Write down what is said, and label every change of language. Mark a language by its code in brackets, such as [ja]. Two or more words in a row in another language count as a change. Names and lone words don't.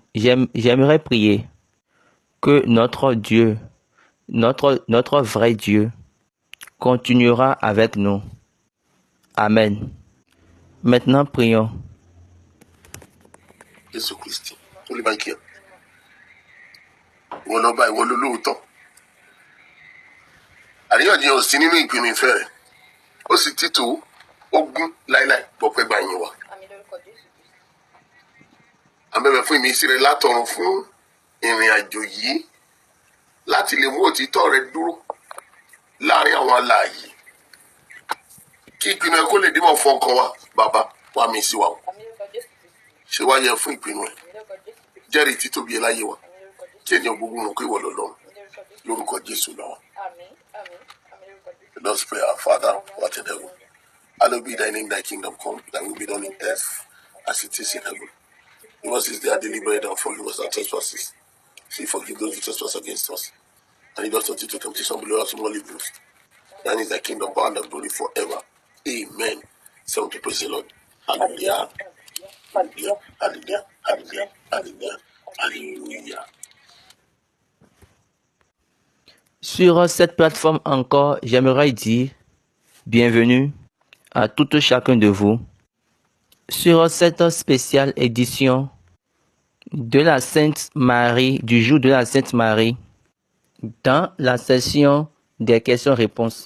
[fr] J'aimerais prier que notre Dieu, notre vrai Dieu, continuera avec nous. Amen. Maintenant, prions. Jésus Christ, tout le monde qui est. [yo] Ìwọ lọ́ba, ìwọ lolóòótọ́. Àríyànjiyàn ò sí nínú ìpinnu ìfẹ́ rẹ̀. Ó sì títò ogún láíláí bọ́pẹ́ gbà yín wa. Àbẹ̀bẹ̀ fún ìmísí rẹ̀ látọ̀run fún ìrìn àjò yìí láti lè mú òtítọ́ rẹ̀ dúró láàrin àwọn alààyè. Kí ìpinnu ẹ kó lè dímọ̀ fún ọkàn wa, bàbá wa mí sí wa o. Ṣé wá yẹ fún ìpinnu ẹ? Jẹ́rìí títóbi ẹ láyé wa. Kí ènìyàn gbogbo mọ̀ pé ìwọ lọ́lọ́run. Lórúkọ Jésù lọ́wọ́. [en] Let us pray, our Father, who art in heaven. Hallowed be thy name, thy kingdom come, thy will be done in earth as it is in heaven. Give us this day our daily bread and forgive us our trespasses. See, forgive those who trespass against us. And lead us not into temptation, but us from all evil. Thine is thy kingdom, power, and glory forever. Amen. Seven to praise the Lord. Hallelujah. Hallelujah. Hallelujah. Hallelujah. Hallelujah. Hallelujah. [fr] Sur cette plateforme encore, j'aimerais dire bienvenue à tout chacun de vous sur cette spéciale édition de la Sainte Marie, du jour de la Sainte Marie, dans la session des questions-réponses.